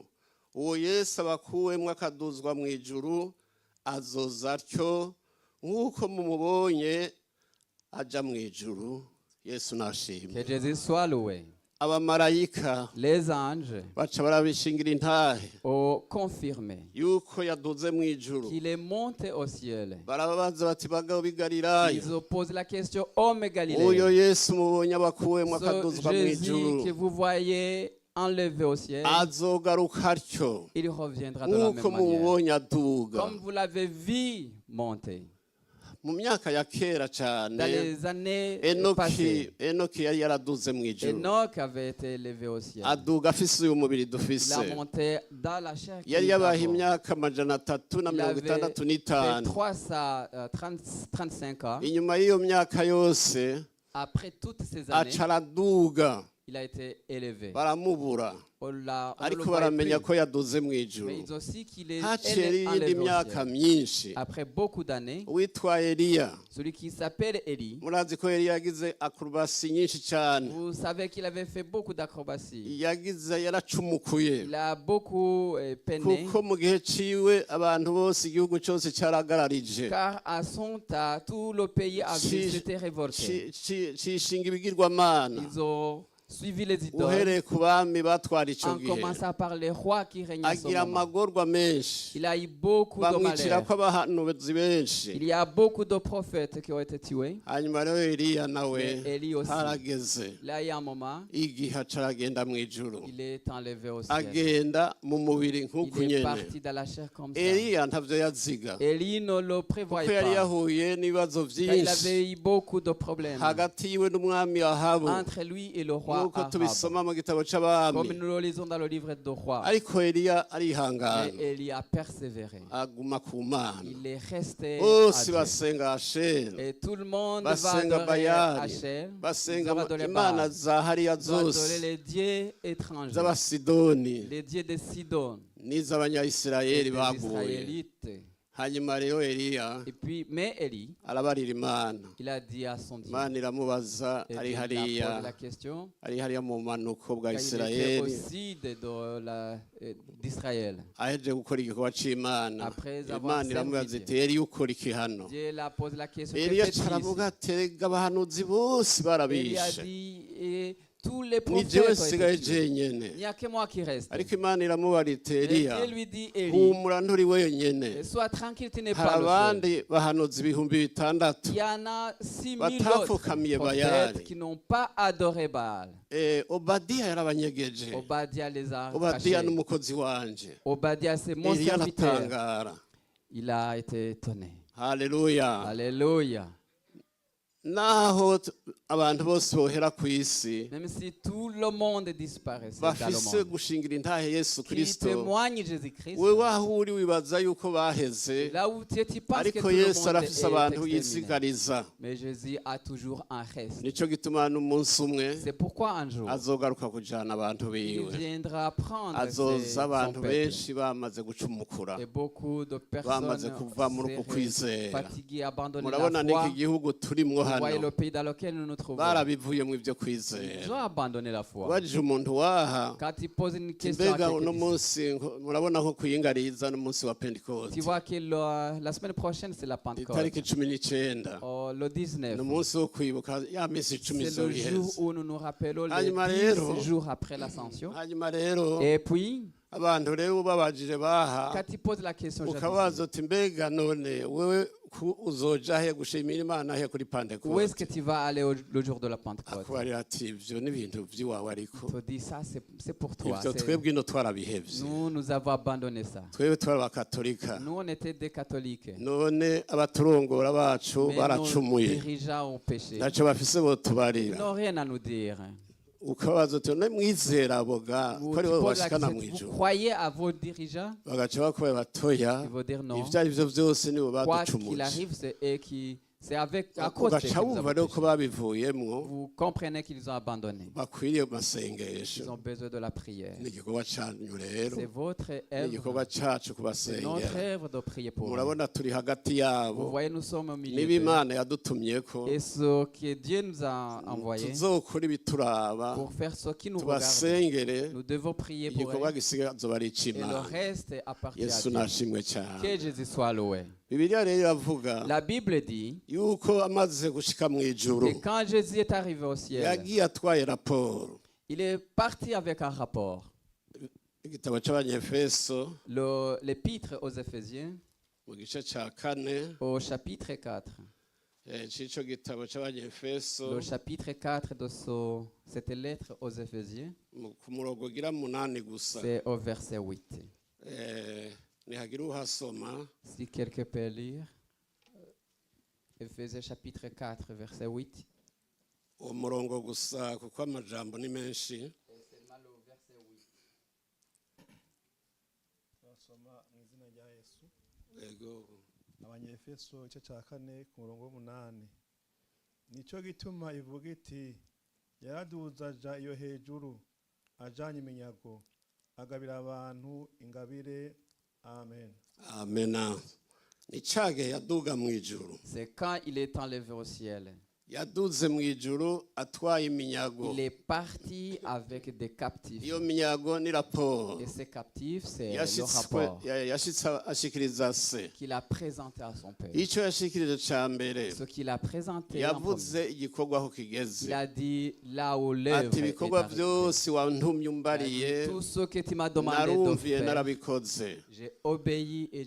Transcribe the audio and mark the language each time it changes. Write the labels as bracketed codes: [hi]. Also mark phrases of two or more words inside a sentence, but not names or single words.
[rn] Uwo Yesu abakuwemwo akaduzwa mu ijuru azoza atyo nk'uko mumubonye aja mu ijuru. Yesu nashimwe. [fr] Que Jésus soit loué. [rn] Abamarayika [fr] Les anges [rn] baca barabishingira intahe [fr] ont confirmé [rn] yuko yaduze mu ijuru. [fr] qu'il est monté au ciel. [rn] Barababaza bati, bagabo b'i Galilaya, [fr] Ils ont posé la question, homme [rn] uyo [fr] Galiléen, [rn] Yesu mubonye abakuwemwo [fr] ce [rn] akaduzwa mu [fr] Jésus [rn] ijuru [fr] que vous voyez enlevé au ciel, [rn] azogaruka atyo [fr] il reviendra de la [rn] nk'uko [fr] même manière. [rn] mumubonye aduga. [fr] Comme vous l'avez vu monter. [rn] Mu myaka ya kera [fr] Dans [rn] cyane, [fr] les années passées, [rn] Enoki yari yaraduze mu ijuru, [fr] Enoch avait été élevé au ciel. [rn] aduga afise uyu mubiri [fr] Il [rn] dufise. [fr] a monté dans la chair. [rn] Yari yabaye imyaka 365 [fr] Il avait fait 335 ans. [rn] inyuma y'iyo myaka yose [fr] Après toutes ces années, [rn] aca araduga, [fr] il a été élevé. [rn] baramubura, [fr] On ne le [rn] ariko [fr] voyait [rn] baramenya [fr] plus. [rn] ko yaduze mu ijuru. [fr] Mais ils aussi qu'il est [rn] Haciye iyindi [fr] enlevé au [rn] myaka [fr] ciel. [rn] myinshi, [fr] Après beaucoup d'années, [rn] uwitwa Eliya, [fr] celui qui s'appelle Élie, [rn] murazi ko Eliya yagize akrobasi nyinshi cyane, [fr] vous savez qu'il avait fait beaucoup d'acrobaties. [rn] yaracumukuye, [fr] Il a beaucoup peiné, [rn] kuko mu gihe ciwe abantu bose igihugu cyose cyaragararije, [fr] car à son temps, tout le pays s'était révolté. [rn] cishinga ibigirwamana, [fr] Ils ont suivi les idoles, [rn] uhereye ku bami batwara ico [fr] en [rn] gihe, [fr] commençant par les rois qui régnaient à ce [rn] agira [fr] moment. [rn] amagorwa menshi, [fr] Il a eu beaucoup de [rn] bamwicira [fr] malheurs. [rn] ko abahanuzi benshi. [fr] Il y a beaucoup de prophètes qui ont été tués. [rn] Hanyuma rero Eliya nawe [fr] Mais Élie aussi. [rn] harageze [fr] Là, il y a un moment, [rn] igihe aca aragenda mu ijuru, [fr] il est enlevé au ciel. [rn] agenda mu mubiri nk'uku [fr] Il est [rn] nyene. [fr] parti dans la chair comme ça. [rn] Eliya ntavyo yaziga, [fr] Élie ne le [rn] kuko [fr] prévoyait [rn] yari [fr] pas. [rn] yahuye n'ibibazo [fr] Car il [rn] vyinshi [fr] avait eu beaucoup de problèmes [rn] hagati yiwe n'umwami Ahabu. [fr] entre lui et le roi roi [rn] nk'uko [fr] Ahab. [rn] tubisoma mu gitabo [fr] Comme [rn] c'abami [fr] nous le lisons dans le livre de Rois. [rn] ariko Eliya [fr] Mais [rn] arihangana [fr] Élie a persévéré. [rn] aguma ku Mana [fr] Il est resté à [rn] bose [fr] Dieu. [rn] basenga Ashera [fr] Et tout le monde va [rn] basenga [fr] adorer [rn] Bayali [fr] Hachem. Nous [rn] basenga [fr] allons adorer [rn] imana [fr] Baal. [rn] za hariya [fr] Nous allons adorer [rn] zose [fr] les dieux étrangers. [rn] z'abasidoni [fr] Les dieux de Sidon. Et [rn] n'iz'abanyayisirayeli [fr] des [rn] baguye [fr] Israélites. [rn] hanyuma rero Eliya [fr] Et puis, mais Élie, [rn] arabarira Imana [fr] il a dit à son Dieu. [rn] Imana iramubaza [fr] Et [rn] ari [fr] Dieu lui a [rn] hariya [fr] posé la question. [rn] ari hariya mu manuko bwa [fr] Car il était [rn] Isirayeli [fr] aussi d'Israël. [rn] aheje gukora igikorwa c'Imana [fr] Après avoir [rn] Imana iramubaza [fr] servi [rn] iti Eliya ukora iki hano [fr] Dieu l'a posé la question. [rn] Eliya [fr] Que fais-tu [rn] caravuga [fr] ici? [rn] ati erega abahanuzi bose [fr] Élie a [rn] barabishe [fr] dit, et tous les [rn] ni [fr] prophètes [rn] jewe [fr] ont [rn] sigaye [fr] été tués. [rn] jenyene [fr] Il n'y a que moi qui reste. [rn] ariko Imana iramubara iti [fr] Et [rn] Eliya [fr] Dieu lui dit, Élie, [rn] humura nturi wenyene [fr] sois tranquille, tu n'es [rn] hari [fr] pas le seul. [rn] abandi bahanuzi ibihumbi bitandatu [fr] Il y en a 6000 [rn] batapfukamiye [fr] autres [rn] Bayali [fr] prophètes qui n'ont pas adoré Baal. [rn] Obadiya yarabanyegeje [fr] Obadiah les a [rn] Obadiya [fr] cachés. [rn] n'umukozi wanje [fr] Obadiah, c'est mon [rn] Eliya [fr] serviteur. [rn] aratangara [fr] Il a été étonné. [rn] haleluya [fr] Alléluia. [rn] naho abantu bose bohera ku isi [fr] Même si tout le monde disparaissait dans le [rn] bafise [fr] monde, [rn] gushingira intahe Yesu [fr] qui [rn] Kristo [fr] témoigne Jésus-Christ, [rn] wewe aho uri wibaza yuko baheze [fr] là où tu penses que [rn] ariko [fr] tout le [rn] Yesu [fr] monde [rn] arafise abantu [fr] est exterminé. [rn] yizigariza [fr] Mais Jésus a toujours un reste. [rn] nico gituma n'umunsi umwe [fr] C'est pourquoi un jour, [rn] azogaruka kujana abantu [fr] il [rn] biwe [fr] viendra prendre [rn] azoza [fr] son [rn] abantu [fr] peuple. [rn] benshi bamaze gucumukura [fr] Et beaucoup de [rn] bamaze [fr] personnes [rn] kuva muri uku kwizera [fr] fatiguées, abandonnées [rn] murabona [fr] la foi. [rn] n'iki gihugu turimwo [fr] Vous voyez [rn] hano [fr] le pays dans lequel nous nous trouvons. [rn] barabivuyemo ivyo [fr] Ils ont [rn] kwizera [fr] abandonné la foi. [rn] ubajije umuntu waha [fr] Quand ils posent une question à [rn] mbega [fr] quelqu'un [rn] uno [fr] d'ici, [rn] munsi murabona ko kuyingariza n'umunsi wa pentekote [fr] tu vois que la semaine prochaine, c'est la Pentecôte. [rn] itariki 19 [fr] Oh, le 19. [rn] ni umunsi wo kwibuka ya minsi 10 [fr] C'est le [rn] izoba [fr] jour [rn] iheze [fr] où nous nous rappelons les [rn] Hanyuma [fr] 10 [rn] rero, [fr] jours après l'ascension. [rn] hanyuma rero [fr] Et puis, [rn] abantu rero babajije baha [fr] quand ils posent la question, [rn] ukabaza uti mbega none wewe uzoja he gushimira Imana he kuri [fr] où est-ce que [rn] pentekote [fr] tu vas aller le jour de la Pentecôte? [rn] akubarira ati ivyo n'ibintu vy'iwawe ariko [fr] Tu dis ça, c'est pour toi. [rn] ivyo [fr] C'est- [rn] twebwe ino twarabihevye [fr] Nous avons abandonné ça. [rn] twebwe twari abakatolika [fr] Nous, on était des catholiques. [rn] none abaturongora bacu [fr] Mais nos [rn] baracumuye [fr] dirigeants ont péché. [rn] ntacyo bafise [fr] Ils [rn] botubarira [fr] n'ont rien à nous dire. [rn] ukabaza uti none mwizera boga [fr] Vous, [rn] ko ari [fr] tu [rn] bo [fr] poses la [rn] bashikana [fr] question, vous [rn] mw'ijuru [fr] croyez à vos dirigeants? [rn] bagaca bakubaye batoya [fr] Ils vont dire non. [rn] ivyo ari vyo vyose nibo [fr] Quoi qu'il [rn] baducumuje [fr] arrive, c'est eux qui. C'est à cause d'eux que [rn] ugaca [fr] nous [rn] wumva [fr] avons [rn] rero ko [fr] péché. [rn] babivuyemwo [fr] Vous comprenez qu'ils ont abandonné. [rn] bakwiriye mu masengesho [fr] Ils ont besoin de la prière. [rn] ni igikorwa canyu rero [fr] C'est votre [rn] ni igikorwa [fr] œuvre. [rn] cacu [fr] C'est notre [rn] kubasengera [fr] œuvre de prier pour eux. [rn] murabona turi hagati [fr] Vous [rn] yabo [fr] voyez, nous sommes au milieu [rn] niba [fr] d'eux. [rn] imana yadutumyeko [fr] Et ce que Dieu nous a envoyé [rn] tuzokora ibituraba [fr] pour faire ce qui nous regarde, [rn] tubasengere [fr] nous devons prier pour [rn] igikorwa [fr] eux. [rn] gisigaye azoba ari [fr] Et le [rn] ic'imana [fr] reste appartient à [rn] yesu [fr] Dieu. [rn] nashimwe cyane [fr] Que Jésus soit loué. [rn] bibiliya rero iravuga [fr] La Bible dit [rn] yuko amaze gushika mu ijuru [fr] que quand Jésus est arrivé au ciel, [rn] yagiye atwaye raporo [fr] il est parti avec un rapport. [rn] igitabo c'abanyefeso [fr] L'épître aux Éphésiens, [rn] mu gice ca kane [fr] au chapitre 4. [rn] c'ico gitabo c'abanyefeso [fr] Le chapitre 4 de cette lettre aux Éphésiens, [rn] ku murongo ugira munani gusa [fr] c'est au verset 8. [rn] nihagira uhasoma [fr] Si quelqu'un peut lire, Éphésiens chapitre 4, verset 8. [rn] uwo murongo gusa kuko amajambo ni menshi turasoma mu izina rya yesu yego abanyefeso igice cya kane ku murongo w'umunani nicyo gituma ivuga iti yaraduza aja iyo hejuru ajanye iminyago agabira abantu ingabire amen amena ni cage yaduga mu ijuru [fr] C'est quand il est enlevé au ciel. [rn] yaduze mu ijuru atwaye iminyago [fr] Il est parti avec des captifs. [rn] iyo minyago ni raporo [fr] Et ces captifs, c'est le [rn] yashitswe [fr] rapport [rn] yashitse ashikiriza se [fr] qu'il a présenté à son père. [rn] icyo yashikirije ca mbere [fr] Ce qu'il a présenté en [rn] yavuze [fr] premier. [rn] igikorwa aho kigeze [fr] Il a dit là où l'œuvre [rn] ati [fr] est [rn] ibikorwa [fr] arrivée. [rn] byose wantumye [fr] Il a [rn] umbariye [fr] dit, tout ce que tu m'as demandé de [rn] narumviye [fr] faire, [rn] narabikoze [fr] j'ai obéi et je